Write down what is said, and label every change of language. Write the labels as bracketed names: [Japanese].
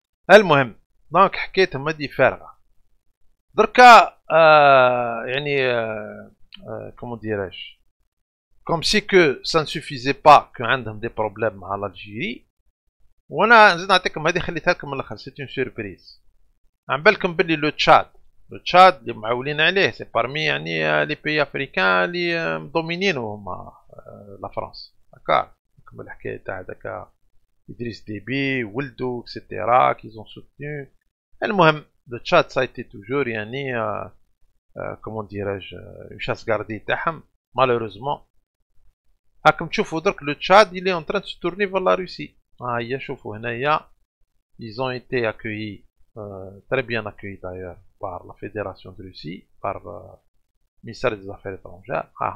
[Arabic] المهم دونك حكيتهم هذه فارغة. دركا يعني [French] comment dirais-je, comme si que ça ne suffisait pas que [Arabic] عندهم [French] des problèmes [Arabic] مع [French] l'Algérie. [Arabic] وانا نزيد نعطيكم هذه خليتها لكم من الاخر, [French] c'est une surprise. [Arabic] عم بالكم باللي لو تشاد. [French] Le Tchad, [Arabic] اللي معولين عليه, [French] c'est parmi [Arabic] يعني [French] les pays africains [Arabic] اللي مضمنين هما [French] la France. D'accord. [Arabic] Comme الحكاية تاع داك إدريس ديبي ولدو etc. [French] qu'ils ont soutenu. [Arabic] المهم [French] le Tchad ça a été toujours [Arabic] يعني [French] comment dirais-je une chasse gardée [Arabic] تاعهم [French] malheureusement. [Arabic] راكم تشوفوا درك [French] le Tchad il est en train de se tourner vers la Russie. [Arabic] هيا شوفوا هنايا [French] ils ont été accueillis très bien accueillis d'ailleurs par la Fédération de Russie, par le ministère des Affaires étrangères.